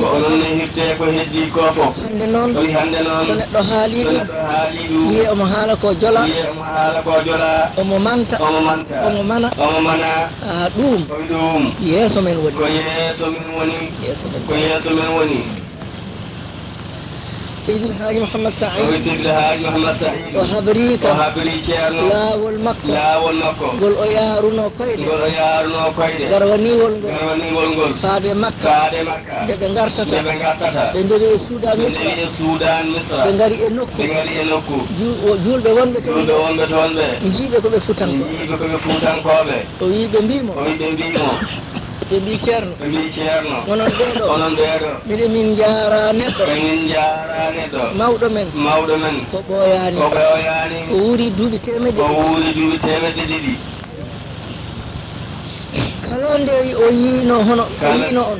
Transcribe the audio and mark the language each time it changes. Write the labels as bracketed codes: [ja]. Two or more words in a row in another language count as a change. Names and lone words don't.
[ff] ko onon ne hirte ko heddi ko fof hande noon koy hande noon so neɗɗo haali so ɗum neɗɗo haali ɗum wiye omo haala ko jola wiye omo haala ko jola omo manta omo manta omo mana omo mana ɗum koye ɗum yeeso men woni ko yeeso min woni yeeso men ko yeeso men woni [ar] سيد الحاج محمد سعيد سيد الحاج محمد سعيد وهبريك [ff] ceerno laawol makko laawol makko ngol o yaaruno koyɗe ngol o yaaruno koyɗe garwaniwol ngol garwaniwol ngol faade makka nde ɓe gartata ɓe ndewi e suudan misra ɓe ngari e nokku julɓe wonɓe toon ɓe jiiɓe koɓe futankoɓe o wi ɓe mbimo ɓe mbi ceerno onon ɓeeɗo miɗe min jaara neɗɗo mawɗo men ko ɓooyaani o wuuri duuɓi temedde ɗiɗi kala nde o yiino hono o yiino on